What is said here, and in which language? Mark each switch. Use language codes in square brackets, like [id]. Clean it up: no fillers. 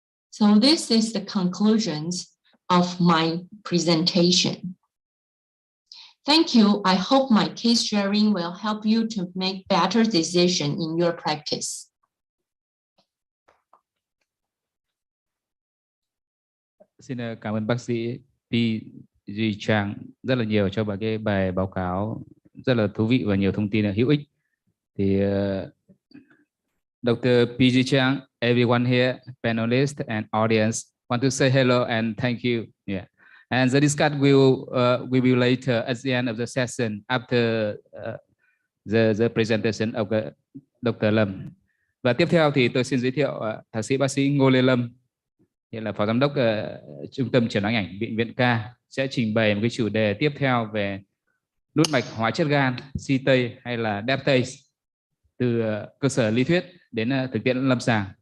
[en] So this is the conclusions of my presentation. Thank you. I hope my case sharing will help you to make better decisions in your practice. [vi] Xin cảm ơn bác sĩ PG Chang rất là nhiều cho cái bài báo cáo rất là thú vị và nhiều thông tin là hữu ích. [en] Thì Dr. PG Chang, everyone here, panelists and audience, want to say hello and thank you. Yeah. And the discussion we will later at the end of the session after the presentation of Dr. [vi] Lâm. Và tiếp theo thì tôi xin giới thiệu thạc sĩ bác sĩ Ngô Lê Lâm, hiện là phó giám đốc Trung tâm Chẩn đoán ảnh Bệnh viện K, sẽ trình bày một cái chủ đề tiếp theo về nút mạch hóa chất gan, Ct hay là Daptase từ cơ sở lý thuyết đến thực tiễn lâm sàng.